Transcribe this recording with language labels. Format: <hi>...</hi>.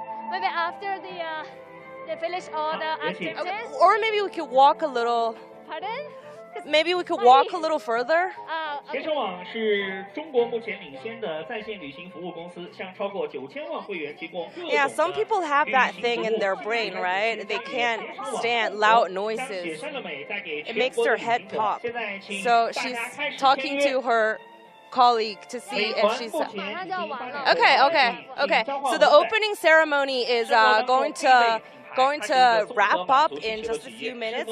<en>Maybe after they finish all the activities. Or maybe we could walk a little. Pardon? Maybe we could walk a little further.</en> <zh>携程网是中国目前领先的在线旅行服务公司，向超过9000万会员提供。</zh> <en>Yeah, some people have that thing in their brain, right? They can't stand loud noises. It makes their head pop. So she's talking to her colleague to see if she's. Okay. So the opening ceremony is going to wrap up in just a few minutes.</en>